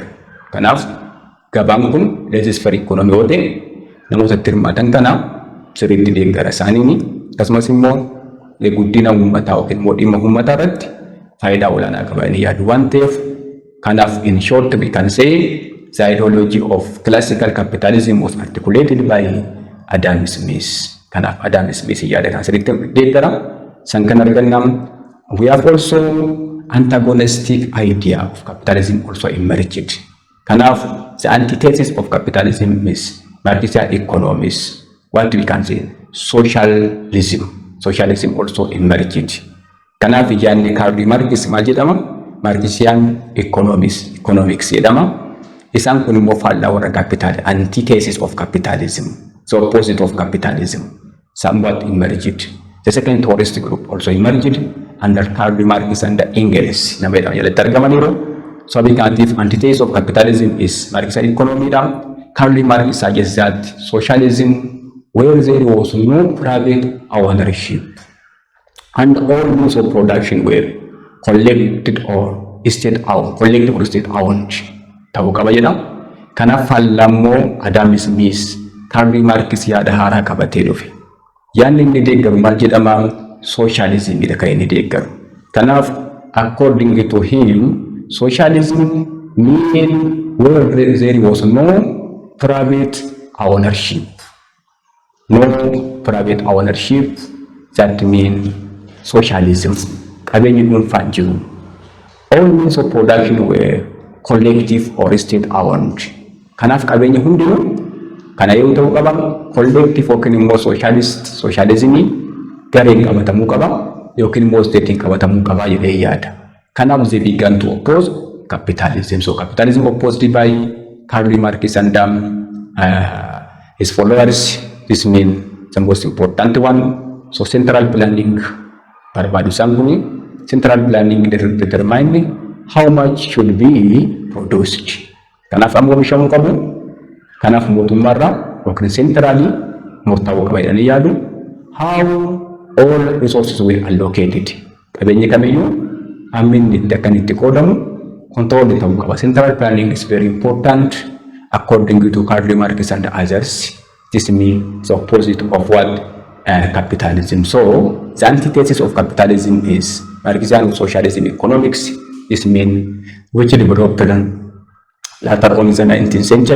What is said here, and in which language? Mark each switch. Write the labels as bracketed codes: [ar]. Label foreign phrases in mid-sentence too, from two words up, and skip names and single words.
[om] Kanaaf gabaan kun [en] laissez-faire economy [om] yoo ta'e namoota hirmaatan kana sirriitti deeggara isaanii akkasumas immoo guddina uummataa yookiin immoo dhimma uummataa irratti faayidaa olaanaa qabanii yaadu waan ta'eef kanaaf [en] in short we can say the ideology of classical capitalism was articulated by Adam Smith. [om] Kanaaf Adam Smith yaada kan sirriitti deeggara san kan argannam [en] we have also antagonistic idea of capitalism also emerged. Kanaaf the antithesis of capitalism is Marxian Economics. What we can say socialism. Socialism also emerged. [om] Kanaaf ijaanni Karl Marx maal jedhama? [en] Marxian Economics [om] jedhama. Isaan kun immoo faallaa warra [en] capital antithesis of capitalism. So opposite of capitalism. Somewhat emerged. The second theorist group also emerged under Karl Marx and Engels. [om] Nama jedhama jalatti argamaniiru. [en] So we can give antithesis of capitalism is Marxian economy. Karl Marx suggests that socialism where there was no private ownership and all means of production were collected or state owned. [om] Ta'uu qaba jedha. Kanaaf fallammoo Adam Smith Karl Marx yaada haaraa qabatee dhufe. Yaanni inni deeggaru maal jedhama? Socialism dha kan inni deeggaru. [en] Kanaaf according to him socialism mean where there was no private ownership. No private ownership, that means socialism. [om] Qabeenyi dhuunfaan jiru. [en] All means of production were collective or state owned. [om] Kanaaf qabeenyi hundinuu kana yoo ta'u qaba collective yookiin immoo socialism gareen qabatamuu qaba yookiin immoo statein qabatamuu qaba jedhee yaada. [en] Kanaaf they began to oppose capitalism. So capitalism opposed by Karl Marx and his followers. This means the most important one. So central planning [om] barbaadu sanguni [en] central planning determine how much should be produced. [om] Kanaaf ammoo oomishamuu qabu. Kanaaf mootummaarraa yookiin centrally murtaa'uu qaba jedhanii yaadu. [en] How all resources were allocated. [om] Qabeenyi kamiyyuu hamminni itti akkan itti qoodamu control ta'uu qaba. [en] Central planning is very important according to Karl Marx and others. This means the opposite of what capitalism. So the antithesis of capitalism is Marxian socialism economics. This means which developed later on in the 19th century.